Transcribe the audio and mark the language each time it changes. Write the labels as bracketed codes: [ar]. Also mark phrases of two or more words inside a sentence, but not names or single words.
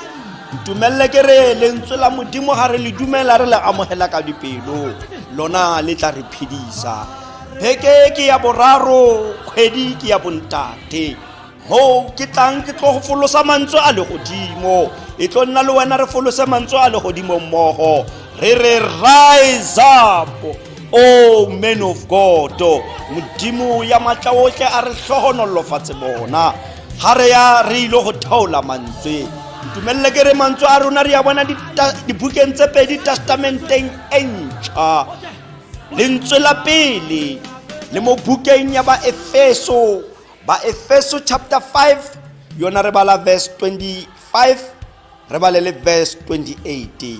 [tn] Ntumelele ke re lentswe la Modimo ga re le dumela re le amogela ka dipelo, lona le tla re phedisa. Beke ke ya boraro, kgwedi ke ya bontate, mo ke tlang ke tlo go folosa mantswe a le godimo. E tlo nna le wena re folose mantswe a le godimo mmogo, re re [en] rise up, oh men of God. [tn] Modimo ya matla otlhe a re hlohonolofatse bona ga re ya re ile go thaola mantswe. Ntumelele ke re mantswe a rona re ya bona dibukeng tse pedi testamenteng e ntšha. Lentswe la pele le mo bukeng ya Baefeso chapter 5, yona re bala verse 25, re bale le verse 28.